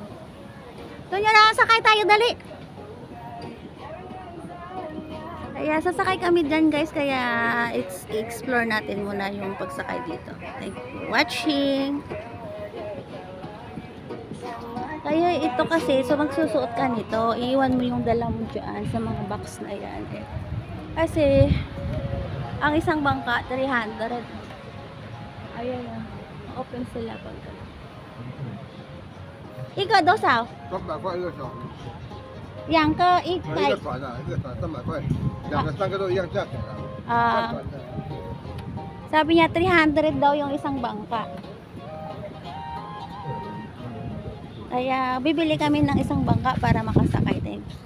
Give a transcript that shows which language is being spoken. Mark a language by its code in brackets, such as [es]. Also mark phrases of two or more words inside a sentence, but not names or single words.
[tl] Doon nyo na, sakay tayo, dali. Kaya sasakay kami dyan, guys. Kaya explore natin muna yung pagsakay dito. [en] Thank you for watching. [tl] Kaya ito kasi, so magsusuot ka nito, iiwan mo yung dala mo dyan sa mga box na yan. Kasi, ang isang bangka, 300. Ayan na. Open sila pag ikaw daw sao? [zh] 200块1个小时。两个一一百个船啊，一个船300块，2个3个都一样价钱啊。看船的。 [tl] sabi niya 300 daw yung isang bangka. Kaya bibili kami ng isang bangka para makasakay. [en] Thank you.